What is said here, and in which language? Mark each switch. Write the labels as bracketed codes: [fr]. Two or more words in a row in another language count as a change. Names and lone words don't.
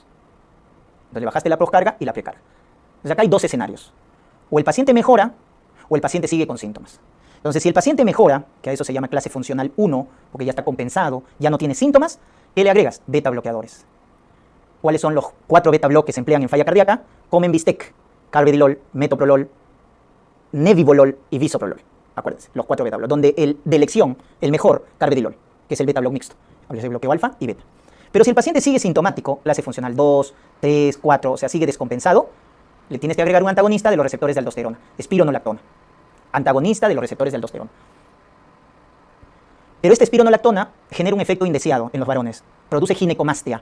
[es] Entonces le bajaste la poscarga y la precarga. Entonces acá hay dos escenarios. O el paciente mejora, o el paciente sigue con síntomas. Entonces, si el paciente mejora, que a eso se llama clase funcional 1, porque ya está compensado, ya no tiene síntomas, ¿qué le agregas? Beta bloqueadores. ¿Cuáles son los 4 beta bloques que se emplean en falla cardíaca? Comen bistec, carvedilol, metoprolol, nebivolol y bisoprolol. Acuérdense, los 4 beta bloques, donde el de elección, el mejor, carvedilol, que es el beta bloque mixto. Habría de bloqueo alfa y beta. Pero si el paciente sigue sintomático, clase funcional 2, 3, 4, o sea, sigue descompensado, le tienes que agregar un antagonista de los receptores de aldosterona, espironolactona. Antagonista de los receptores de aldosterona. Pero esta espironolactona genera un efecto indeseado en los varones, produce ginecomastia.